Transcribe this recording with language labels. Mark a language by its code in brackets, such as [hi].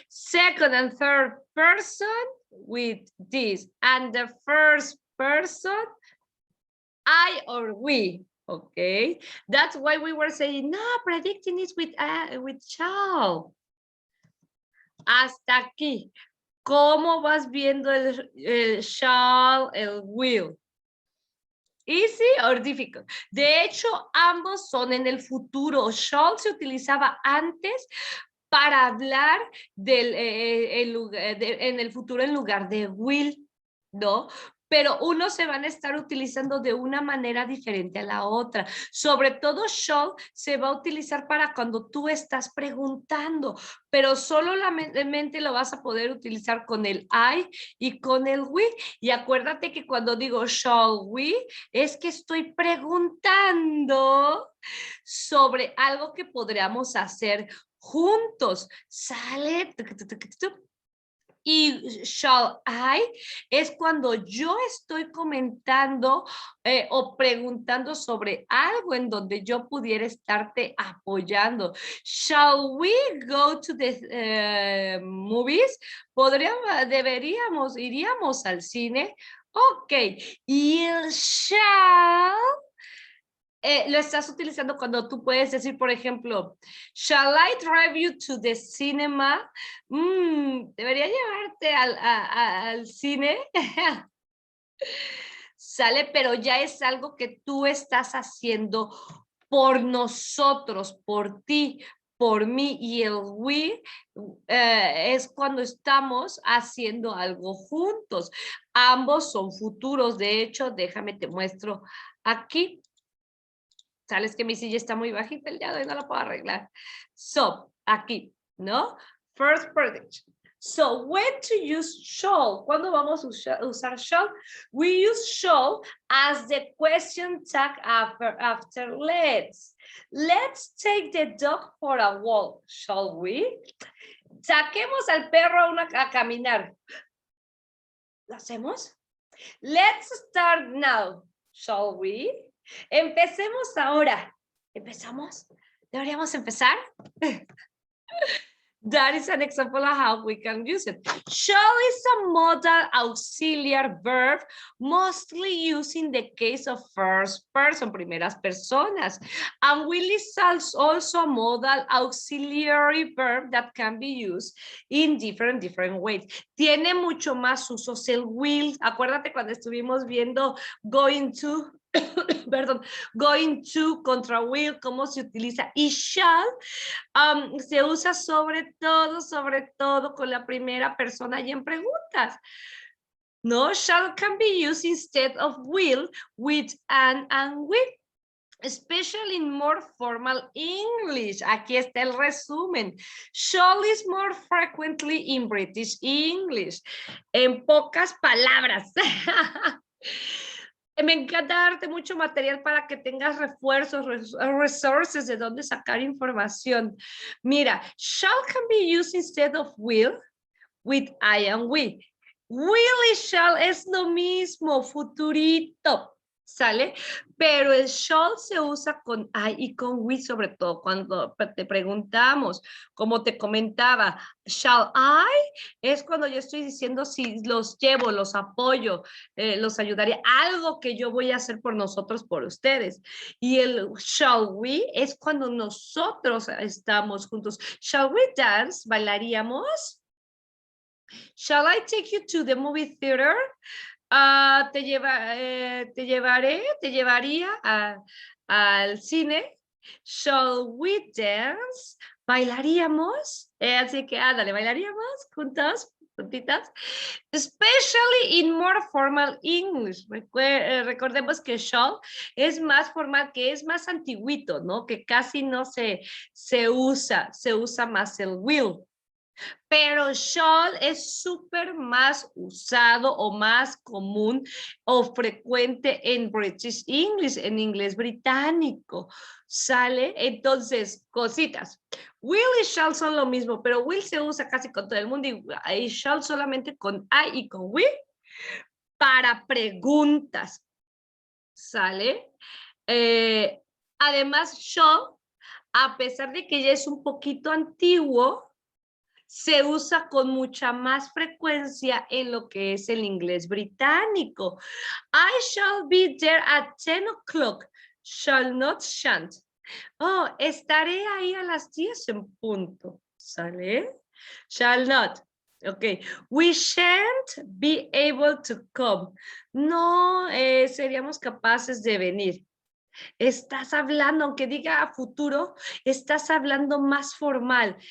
[en] Second and third person with this. And the first person, I or we. Okay. That's why we were saying, no, predicting is with shall. [es] Hasta aquí. ¿Cómo vas viendo el shall, el will? [en] Easy or difficult? [es] De hecho, ambos son en el futuro. Shall se utilizaba antes para hablar del, en el futuro en lugar de will, ¿no? Pero unos se van a estar utilizando de una manera diferente a la otra. Sobre todo shall se va a utilizar para cuando tú estás preguntando, pero solamente lo vas a poder utilizar con el I y con el we. Y acuérdate que cuando digo shall we, es que estoy preguntando sobre algo que podríamos hacer juntos. ¿Sale? Y shall I es cuando yo estoy comentando o preguntando sobre algo en donde yo pudiera estarte apoyando. [en] Shall we go to the movies? [es] Iríamos al cine. Ok, y el shall lo estás utilizando cuando tú puedes decir, por ejemplo, [en] shall I drive you to the cinema? [es] ¿Debería llevarte al cine? Sale, pero ya es algo que tú estás haciendo por nosotros, por ti, por mí, y el we es cuando estamos haciendo algo juntos. Ambos son futuros. De hecho, déjame te muestro aquí. Sabes que mi silla está muy bajita el día de hoy, no la puedo arreglar. So, aquí, ¿no? [en] First person. So, when to use shall? [es] ¿Cuándo vamos a usar shall? [en] We use shall as the question tag after let's. Let's take the dog for a walk, shall we? [es] Saquemos al perro a caminar. ¿Lo hacemos? [en] Let's start now, shall we? [es] Empecemos ahora. ¿Empezamos? ¿Deberíamos empezar? [en] That is an example of how we can use it. Shall is a modal auxiliary verb, mostly used in the case of first person, [es] primeras personas. [en] And will is also a modal auxiliary verb that can be used in different ways. [es] Tiene mucho más usos el will. Acuérdate cuando estuvimos viendo going to, perdón, going to contra will, cómo se utiliza. Y shall se usa sobre todo con la primera persona y en preguntas. [en] No, shall can be used instead of will with an and with. Especially in more formal English. [es] Aquí está el resumen. [en] Shall is more frequently in British English. [es] En pocas palabras. Me encanta darte mucho material para que tengas refuerzos, resources de dónde sacar información. [en] Mira, shall can be used instead of will with I and we. [es] Will y shall es lo mismo, futurito. ¿Sale? Pero el shall se usa con I y con we, sobre todo cuando te preguntamos, como te comentaba, shall I es cuando yo estoy diciendo si los llevo, los apoyo, los ayudaré, algo que yo voy a hacer por nosotros, por ustedes. Y el shall we es cuando nosotros estamos juntos. [en] Shall we dance? [es] ¿Bailaríamos? [en] Shall I take you to the movie theater? [es] Te llevaría al cine. [en] Shall we dance? [es] ¿Bailaríamos? Así que ándale, ¿bailaríamos juntos? Juntitas. [en] Especially in more formal English. [es] Recordemos que shall es más formal, que es más antiguito, ¿no? Que casi no se usa más el will. Pero shall es súper más usado o más común o frecuente en [en] British English, [es] en inglés británico. ¿Sale? Entonces, cositas. Will y shall son lo mismo, pero will se usa casi con todo el mundo y shall solamente con I y con we para preguntas. ¿Sale? Además, shall, a pesar de que ya es un poquito antiguo, se usa con mucha más frecuencia en lo que es el inglés británico. [en] I shall be there at 10 o'clock. Shall not, shan't. [es] Oh, estaré ahí a las 10 en punto. ¿Sale? [en] Shall not. Ok. We shan't be able to come. [es] No seríamos capaces de venir. Estás hablando, aunque diga a futuro, estás hablando más formal.